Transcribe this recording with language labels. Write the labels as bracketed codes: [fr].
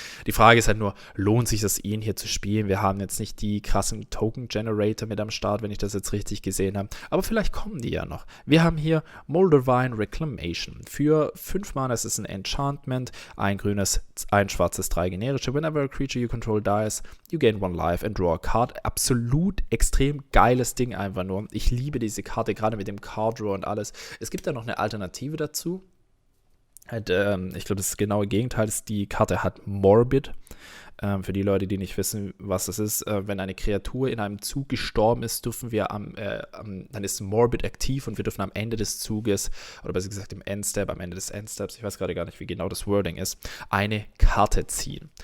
[de] Die Frage ist halt nur, lohnt sich das, ihn hier zu spielen? Wir haben jetzt nicht die krassen Token-Generator mit am Start, wenn ich das jetzt richtig gesehen habe, aber vielleicht kommen die ja noch. Wir haben hier Moldavine Reclamation. Für 5 Mana ist es ein Enchantment, ein grünes, ein schwarzes, 3 generische. [en] Whenever a creature you control dies, you gain 1 life and draw a card. [de] Absolut extrem geiles Ding einfach nur. Ich liebe diese Karte, gerade mit dem Card Draw und alles. Es gibt da noch eine Alternative dazu. Ich glaube, das genaue Gegenteil ist, die Karte hat Morbid. Für die Leute, die nicht wissen, was das ist, wenn eine Kreatur in einem Zug gestorben ist, dürfen wir dann ist Morbid aktiv und wir dürfen am Ende des Zuges, oder besser gesagt am Ende des Endsteps, ich weiß gerade gar nicht, wie genau das Wording ist, eine Karte ziehen.